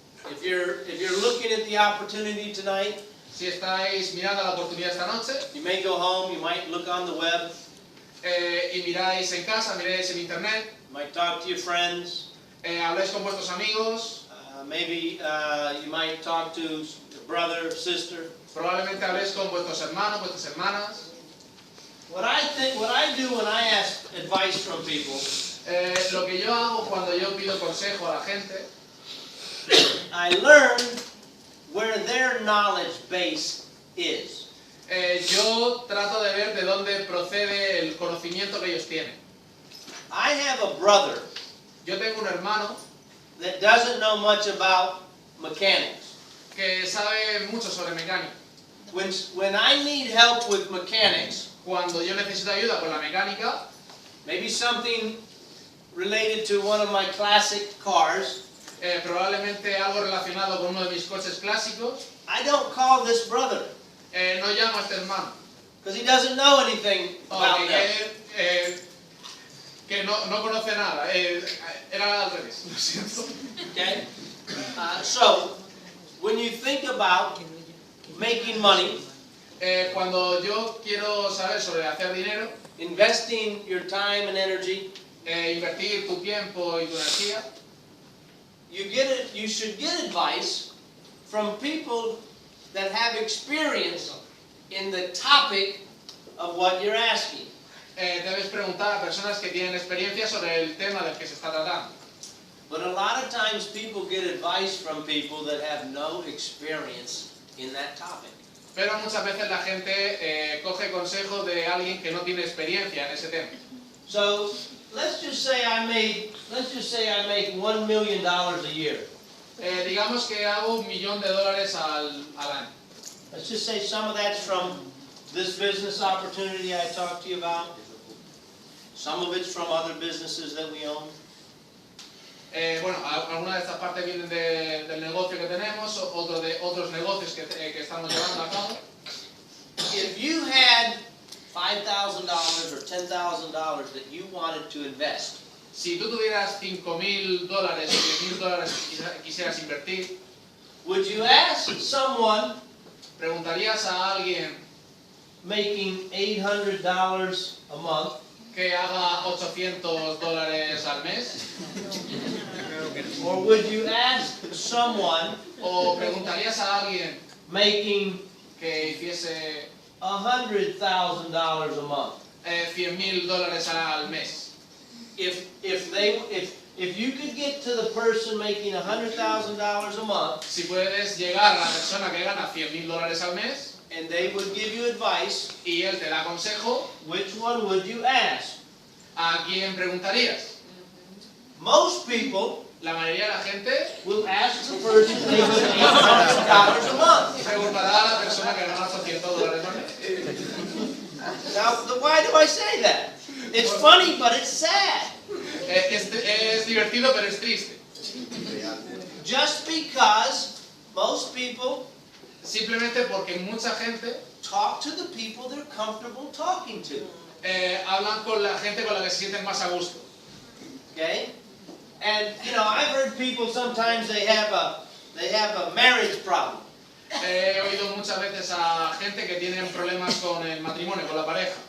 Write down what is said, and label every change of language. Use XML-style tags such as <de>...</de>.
<en>If you're looking at the opportunity tonight,</en> <es>Si estáis mirando la oportunidad esta noche</es> <en>you may go home, you might look on the web,</en> <es>y miráis en casa, miráis en internet,</es> <en>you might talk to your friends,</en> <es>habláis con vuestros amigos,</es> <en>maybe you might talk to your brother, sister.</en> <es>probablemente habléis con vuestros hermanos, vuestras hermanas.</es> <en>What I do when I ask advice from people,</en> <es>Lo que yo hago cuando yo pido consejo a la gente,</es> <en>I learn where their knowledge base is.</en> <es>yo trato de ver de dónde procede el conocimiento que ellos tienen.</es> <en>I have a brother</en> <es>Yo tengo un hermano</es> <en>that doesn't know much about mechanics.</en> <es>que sabe mucho sobre mecánica.</es> <en>When I need help with mechanics,</en> <es>Cuando yo necesito ayuda con la mecánica,</es> <en>maybe something related to one of my classic cars,</en> <es>probablemente algo relacionado con uno de mis coches clásicos,</es> <en>I don't call this brother</en> <es>no llamo a este hermano.</es> <en>because he doesn't know anything about Ok, them.</en> <es>que no conoce nada. Era al revés, lo siento.</es> <en>Okay? So, when you think about making money,</en> <es>Cuando yo quiero saber sobre hacer dinero,</es> <en>investing your time and energy,</en> <es>invertir tu tiempo y tu energía,</es> <en>you should get advice from people that have experience in the topic of what you're asking.</en> <es>debes preguntar a personas que tienen experiencia sobre el tema del que se está tratando.</es> <en>But a lot of times people get advice from people that have no experience in that topic.</en> <es>Pero muchas veces la gente coge consejo de alguien que no tiene experiencia en ese tema.</es> <en>So let's just say I make $1 million a year.</en> <es>Digamos que hago $1 millón al año.</es> <en>Let's just say some of that's from this business opportunity I talked to you about. Some of it's from other businesses that we own.</en> <es>Bueno, algunas de estas partes vienen del negocio que tenemos, otros negocios que estamos llevando a cabo.</es> <en>If you had $5,000 or $10,000 that you wanted to invest,</en> <es>Si tú tuvieras $5,000 o $10,000 que quisieras invertir,</es> <en>would you ask someone</en> <es>¿preguntarías a alguien</es> <en>making $800 a month</en> <es>que haga $800 al mes?</es> <en>or would you ask someone</en> <es>¿O preguntarías a alguien</es> <en>making</en> <es>que hiciese</es> <en>$100,000 a month?</en> <es>$100,000 al mes?</es> <en>If you could get to the person making $100,000 a month</en> <es>Si puedes llegar a la persona que gana $100,000 al mes</es> <en>and they would give you advice,</en> <es>y él te da consejo,</es> <en>which one would you ask?</en> <es>¿a quién preguntarías?</es> <en>Most people</en> <es>La mayoría de la gente</es> <en>will ask the person making $800 a month.</en> <es>preguntará a la persona que gana $800 al mes.</es> <en>Now, why do I say that? It's funny, but it's sad.</en> <es>Es divertido, pero es triste.</es> <en>Just because most people</en> <es>Simplemente porque mucha gente</es> <en>talk to the people they're comfortable talking to.</en> <es>hablan con la gente con la que se sienten más a gusto.</es> <en>Okay? And I've heard people sometimes they have a marriage problem.</en> <es>He oído muchas veces a gente que tiene problemas con el matrimonio, con la pareja,</es>